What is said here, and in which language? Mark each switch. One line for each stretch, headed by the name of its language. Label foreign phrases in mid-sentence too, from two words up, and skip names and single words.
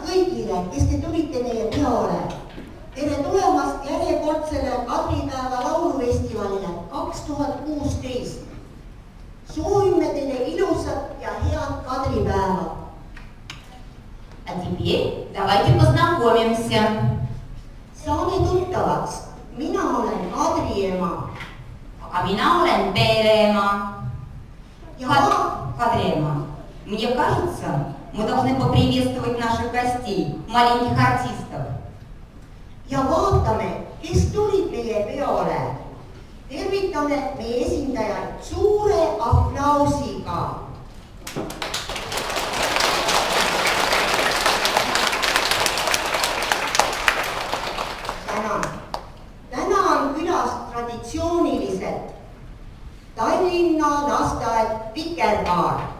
Estonian: kõigile, kes te tulite meie peole. Tere tulemast järjekordsele Kadripäeva laulufestivalile 2016. Soovime teile ilusat ja head Kadripäeva.
Russian: А теперь давайте познакомимся.
Estonian: Saame tuttavaks. Mina olen Kadri ema. А mina olen Peereema. Kadriema.
Russian: Мне кажется, мы должны поприветствовать наших гостей, маленьких артистов.
Estonian: Ja vaatame, kes tulid meie peole. Tervitame meie esindajaid suure aplausiga. Täna on külas traditsiooniliselt Tallinna lasteaed Vikerkaar,